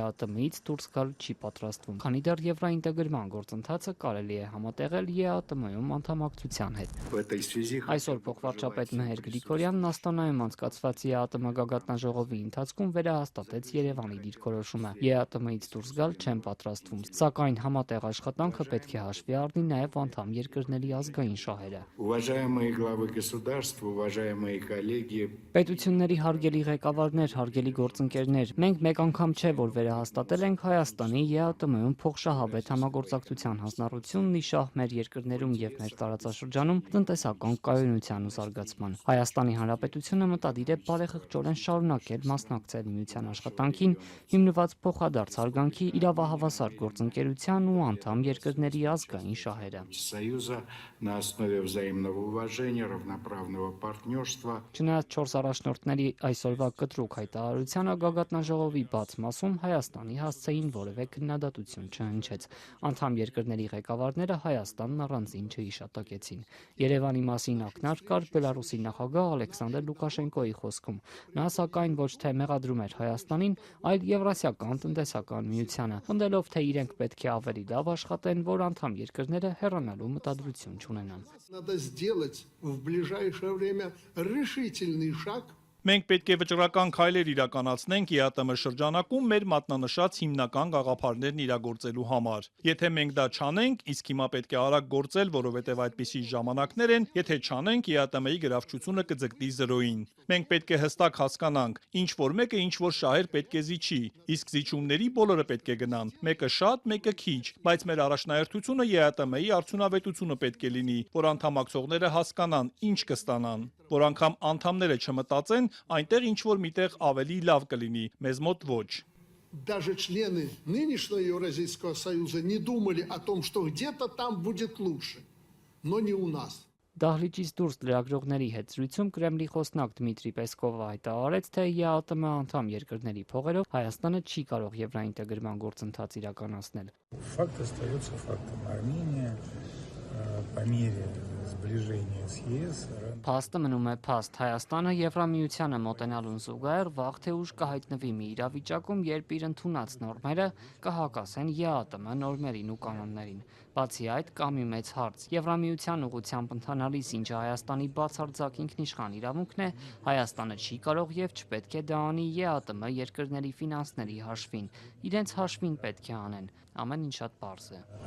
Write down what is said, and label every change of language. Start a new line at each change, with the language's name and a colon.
Armenian: ԵԱՏՄ-ից դուրս գալ չի պատրաստվում, քանի դեռ եվրաինտեգրման գործընթացը կարելի է համատեղել ԵԱՏՄ-ում անդամակցության հետ։ Այսօր փոխվարչապետ Մհեր Գրիգորյանն Աստանայում անցկացված ԵԱՏՄ գագաթնաժողովի ընթացքում վերահաստատեց Երևանի դիրքորոշումը։ ԵԱՏՄ-ից դուրս գալ չեն պատրաստվում, սակայն համատեղ աշխատանքը պետք է հաշվի առնի են նաև անդամ երկրների ազգային շահերը։
Russian: Уважаемые главы государств, уважаемые коллеги,
Armenian: Պետությունների հարգելի ղեկավարներ, հարգելի գործընկերներ, մենք մեկ անգամ չէ, որ վերահաստատել ենք Հայաստանի ԵԱՏՄ-ում փոխշահավետ համագործակցության հանձնառությունն ի շահ մեր երկրներում եւ մեր տարածաշրջանում տնտեսական կայունության ու զարգացման։ Հայաստանի Հանրապետությունը մտադիր է բարեխղճորեն շարունակել մասնակցել միության աշխատանքին, հիմնված փոխադարձ հարգանքի, իրավահավասար գործընկերության ու անդամ երկրների ազգային շահերը։
Russian: Союза на основе взаимного уважения, равноправного партнерства.
Armenian: Չնայած 4 առաջնորդների այսօրվա կտրուկ հայտարարությանը գագաթնաժողովի բաց մասում Հայաստանի հասցեին որևէ քննադատություն չհնչեց։ Անդամ երկրների ղեկավարները Հայաստանն առանձին չհիշատակեցին։ Երևանի մասին ակնարկ կար Բելարուսի նախագահ Ալեքսանդր Լուկաշենկոյի խոսքում։ Նա սակայն ոչ թե մեղադրում էր Հայաստանին, այլ Եվրասիական տնտեսական միությանը, պնդելով, թե իրենք պետք է ավելի լավ աշխատեն, որ անդամ երկրները հեռանալու մտադրություն չունենան։
Russian: Надо сделать в ближайшее время решительный шаг.
Armenian: Մենք պետք է վճռական քայլեր իրականացնենք ԵԱՏՄ շրջանակում մեր մատնանշած հիմնական գաղափարներն իրագործելու համար։ Եթե մենք դա չանենք, իսկ հիմա պետք է արագ գործել, որովհետև այդպիսի ժամանակներ են, եթե չանենք, ԵԱՏՄ-ի գրավչությունը կձգտի 0-ին։ Մենք պետք է հստակ հասկանանք, ինչ որ մեկը ինչ որ շահեր պետք է զիջի, իսկ զիջումների բոլորը պետք է գնան, մեկը շատ, մեկը քիչ, բայց մեր առաջնահերթությունը ԵԱՏՄ-ի արդյունավետությունը պետք է լինի, որ անդամակցողները հասկանան, ինչ կստանան, որ անգամ անդամները չմտածեն, այնտեղ ինչ որ միտեղ ավելի լավ կլինի, մեզ մոտ ոչ։
Russian: Даже члены нынешнего Евразийского союза не думали о том, что где-то там будет лучше, но не у нас.
Armenian: Դահլիճից դուրս լրագրողների հետ զրույցում Կրեմլի խոսնակ Դմիտրի Պեսկովը հայտարարեց, թե ԵԱՏՄ անդամ երկրների փողերով Հայաստանը չի կարող եվրոինտեգրման գործընթաց իրականացնել։
Russian: Факт остается фактом. Армения по мере сближения с ЕС
Armenian: Փաստը մնում է փաստ։ Հայաստանը Եվրամիությանը մոտենալուն զուգահեռ վաղ թե ուշ կհայտնվի մի իրավիճակում, երբ իր ընդունած նորմերը կհակասեն ԵԱՏՄ նորմերին ու կանոններին։ Բացի այդ, կա մի մեծ հարց։ Եվրամիության ուղղությամբ ընթանալիս, ինչը Հայաստանի բացարձակ ինքնիշխան իրավունքն է, Հայաստանը չի կարող եւ չպետք է դա անի ԵԱՏՄ երկրների ֆինանսների հաշվին։ Իրենց հաշվին պետք է անեն։ Ամեն ինչ շատ պարզ է։